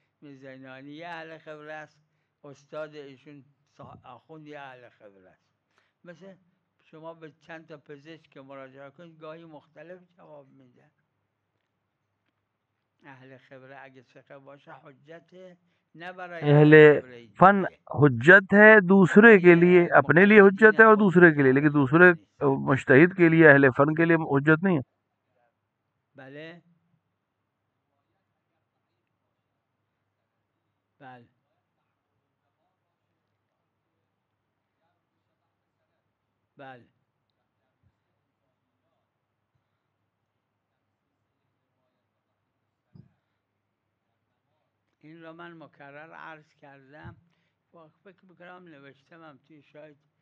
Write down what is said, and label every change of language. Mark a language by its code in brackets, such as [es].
[fa] میزنانی اهل خبره است، استاد ایشون آخوندی اهل خبره است. مثل شما به چند تا پزشک که مراجعه کنید گاهی مختلف جواب میدن. اهل خبره اگه ثقه باشه حجته، نه برای [ur] اہل فن حجت ہے دوسرے کے لیے، اپنے لیے حجت ہے اور دوسرے کے لیے، لیکن دوسرے مجتہد کے لیے، اہل فن کے لیے حجت نہیں ہے. [fa] بله بله بله این را من مکرر عرض کردم، فکر میکنم نوشتمم توی شاید